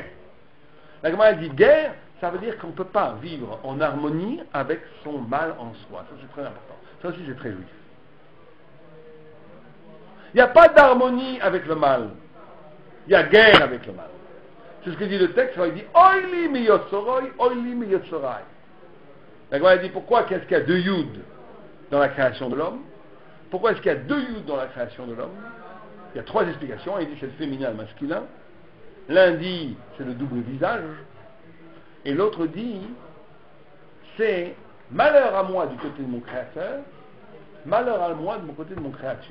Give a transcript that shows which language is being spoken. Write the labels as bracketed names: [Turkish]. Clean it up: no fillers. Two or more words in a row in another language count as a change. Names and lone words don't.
[French] La Gemara dit guerre, ça veut dire qu'on ne peut pas vivre en harmonie avec son mal en soi. Ça c'est très important. Ça aussi c'est très juif. Il n'y a pas d'harmonie avec le mal. Il y a guerre avec le mal. C'est ce que dit le texte, il dit [Hebrew] אוי לי מיוצרי, אוי לי מיצרי. [French] La Gemara dit pourquoi qu'est-ce qu'il y a deux yud dans la création de l'homme? Pourquoi est-ce qu'il y a deux yud dans la création de l'homme? Il y a trois explications. Il dit c'est le féminin et le masculin. L'un dit c'est le double visage. Et l'autre dit c'est malheur à moi du côté de mon créateur, malheur à moi de mon côté de mon créature.